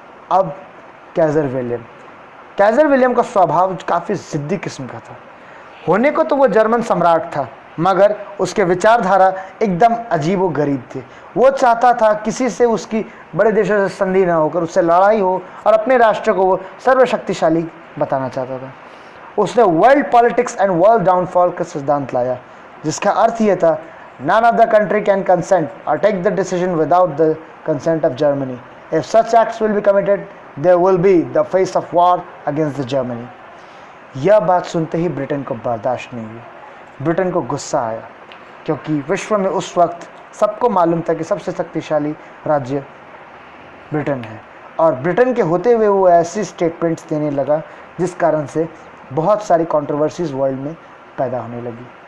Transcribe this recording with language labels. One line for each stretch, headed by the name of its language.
Hindi: अब Kaizer William का स्वभाव काफ़ी ज़िद्दी किस्म का था। होने को तो वो जर्मन सम्राट था, मगर उसके विचारधारा एकदम अजीब व गरीब थे। वो चाहता था किसी से उसकी बड़े देशों से संधि ना होकर उससे लड़ाई हो और अपने राष्ट्र को वो सर्वशक्तिशाली बताना चाहता था। उसने world politics and world downfall का सिद्धांत लाया, जिसका अर्थ ये था,
English: none of the country can consent or take the decision without the consent of Germany. If such acts will be committed, there will be the face of war against the Germany.
Hindi: यह बात सुनते ही Britain को बर्दाश्त नहीं हुई। Britain को गुस्सा आया, क्योंकि विश्व में उस वक्त सबको मालूम था कि सबसे शक्तिशाली राज्य ब्रिटेन है, और ब्रिटेन के होते हुए वो ऐसी स्टेटमेंट्स देने लगा जिस कारण से बहुत सारी कंट्रोवर्सीज वर्ल्ड में पैदा होने लगी।